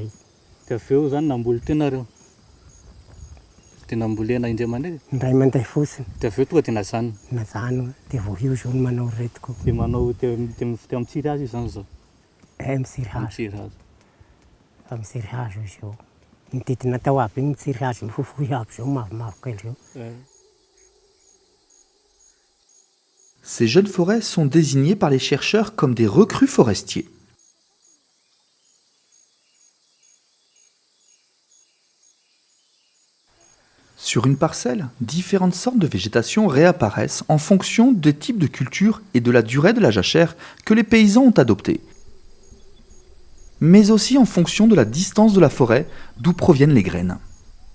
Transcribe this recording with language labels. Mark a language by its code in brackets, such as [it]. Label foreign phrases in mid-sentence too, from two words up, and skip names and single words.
[mg] Dia avy eo zany namboly tenareo. Dia nambolena indray mandeha. Ndray mandeha fotsiny. Dia avy eo tonga dia nazanona. Nazano dia voahio zao no manao retiko. Dia manao dia mitsiry azy zany zao. Mitsiry hazo. Mitsiry hazo. Mitsiry hazo izy io. Mitidina tao aby igny mitsiry hazo mifofohy aby zao mavomavo kely zao. [fr] Ces jeunes forêts sont désignées par les chercheurs comme des recrues forestiers. Sur une parcelle, différentes sortes de végétation réapparaissent en fonction des types de culture et de la durée de la jachère que les paysans ont adopté, mais aussi en fonction de la distance de la forêt d'où proviennent les graines.